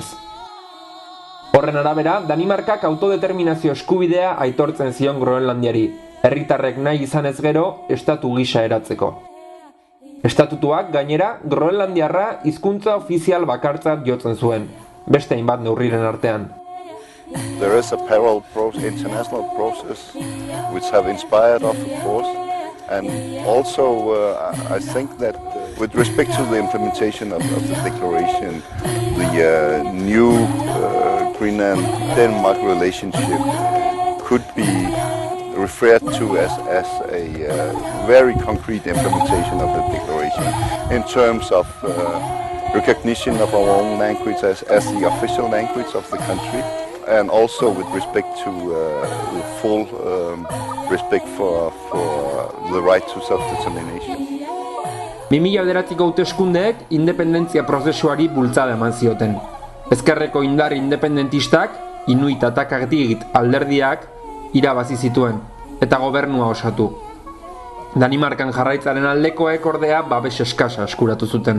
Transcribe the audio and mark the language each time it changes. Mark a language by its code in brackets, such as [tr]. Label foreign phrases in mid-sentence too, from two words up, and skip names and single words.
[eu] Horren arabera, Danimarkak autodeterminazio eskubidea aitortzen zion Groenlandiari, herritarrek nahi izanez gero, estatu gisa eratzeko. Estatutuak gainera, Groenlandiarra hizkuntza ofizial bakartzat jotzen zuen, beste hainbat neurriren artean. [en] There is a parallel international process which have inspired us, of course, and also I think that with respect to the implementation of the declaration, the new Greenland-Denmark relationship could be referred to as a very concrete implementation of the declaration in terms of recognition of our own language as the official language of the country. And also with respect to the full respect for the right to self-determination. [eu] 2009ko hauteskundeek independentzia prozesuari bultzada eman zioten. Ezkerreko indar independentistak, Inuit eta Takagit alderdiak irabazi zituen eta gobernua osatu. Danimarkan jarraitzaren aldekoek ordea babes eskasa eskuratu zuten.